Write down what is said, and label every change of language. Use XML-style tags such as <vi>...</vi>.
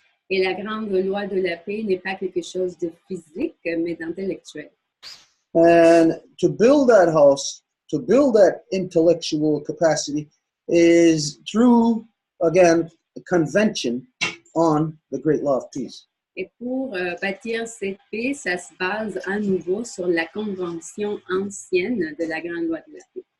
<fr>Et la grande loi de la paix n'est pas quelque chose de physique, mais d'intellectuel.</fr> <en>And to build that house, to build that intellectual capacity, is through, again, a convention on the Great Law of Peace.</en> <fr>Et pour bâtir cette paix, ça se base à nouveau sur la convention ancienne de la grande loi de la paix.</fr>